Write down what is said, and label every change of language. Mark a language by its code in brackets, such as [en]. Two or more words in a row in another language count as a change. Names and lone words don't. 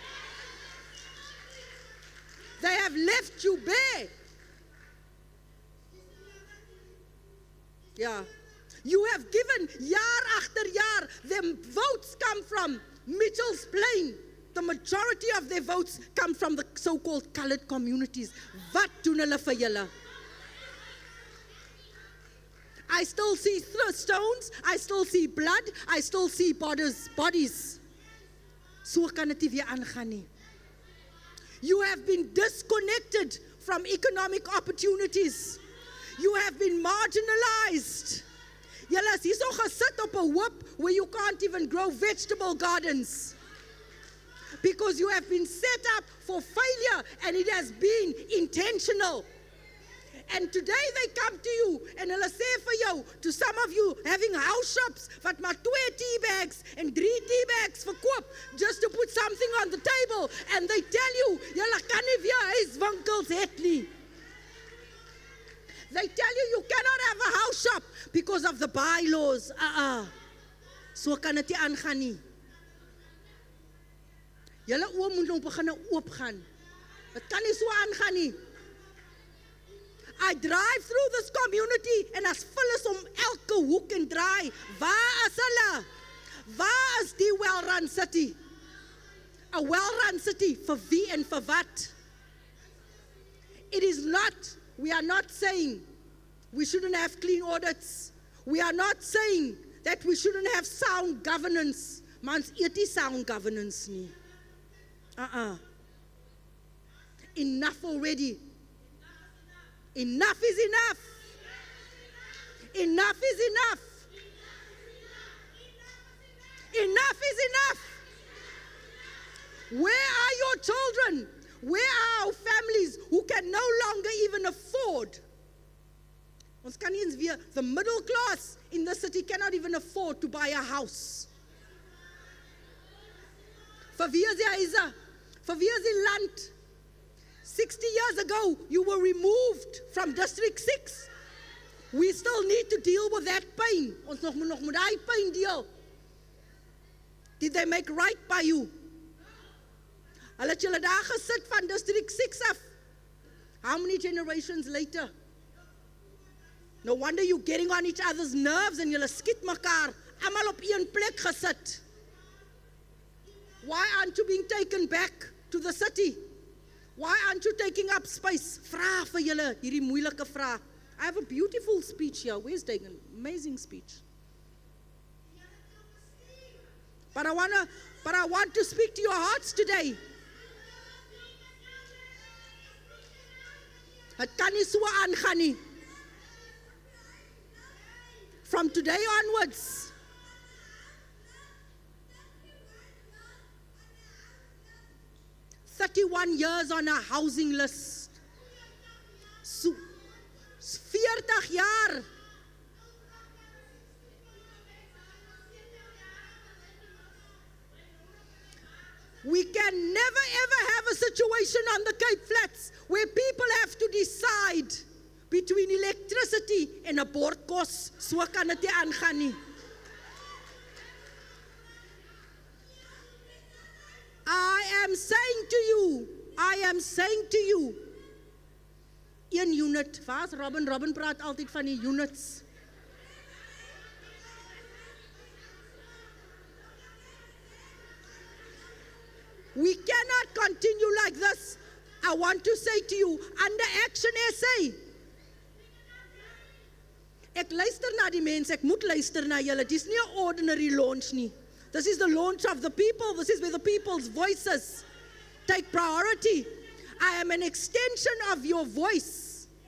[en] They have left you bare. Yeah. You have given, jaar after jaar, them votes come from Mitchell's Plain. The majority of their votes come from the so-called colored communities. [af] Wat doen hulle vir julle? [en] I still see stones, I still see blood, I still see bodies. [af] So kan dit nie weer aangaan nie. [en] You have been disconnected from economic opportunities. You have been marginalized. [af] Julle is hierso gesit op 'n hoop [en] where you can't even grow vegetable gardens. Because you have been set up for failure and it has been intentional. And today they come to you and [af] hulle sê vir jou, [en] to some of you having house shops [af] wat maar [en] 2 tea bags and 3 tea bags verkoop just to put something on the table, and they tell you, [af] julle kan nie weer huiswinkels het nie. [en] They tell you you cannot have a house shop because of the bylaws. [af] So kan dit nie aangaan nie. Julle oë moet nou begin oopgaan. Dit kan nie so aangaan nie. [en] I drive through this community and [af] as vol is om elke hoek en draai. Waar is hulle? Waar is die [en] well-run city? A well-run city [af] vir wie en vir wat? [en] It is not, we are not saying we shouldn't have clean audits. We are not saying that we shouldn't have sound governance. [af] Mans eet nie [en] sound governance [af] nie. [en] Enough already. Enough is enough. Enough is enough. Enough is enough. Where are your children? Where are our families who can no longer even afford? [af] Ons kan nie eens weer, [en] the middle class in the city cannot even afford to buy a house. [af] Vir wie is die huise? Vir wie is die land? [en] 60 years ago, you were removed from District 6. We still need to deal with that pain. [af] Ons nog moet daai pyn deel. [en] Did they make right by you? [af] Hulle het julle daar gesit van District 6 af. [en] How many generations later? No wonder you getting on each other's nerves and [af] julle skiet mekaar. Almal op een plek gesit. [en] Why aren't you being taken back to the city? Why aren't you taking up space? [af] Vra vir julle hierdie moeilike vraag. [en] I have a beautiful speech here. Where's Dagan? Amazing speech. But I want to speak to your hearts today. [af] Het kan nie so aangaan nie. [en] From today onwards, "31 years on a housing list. [af] So, 40 jaar. [en] We can never ever have a situation on the Cape Flats where people have to decide between electricity [af] en 'n bord kos. So kan dit nie aangaan nie. [en] I am saying to you, [af] een unit. Waar's Robin? Robin praat altyd van die units. [en] We cannot continue like this. I want to say to you, under Action SA, [af] ek luister na die mense, ek moet luister na julle. Dis nie 'n [en] ordinary launch [af] nie. [en] This is the launch of the people. This is where the people's voices take priority. I am an extension of your voice.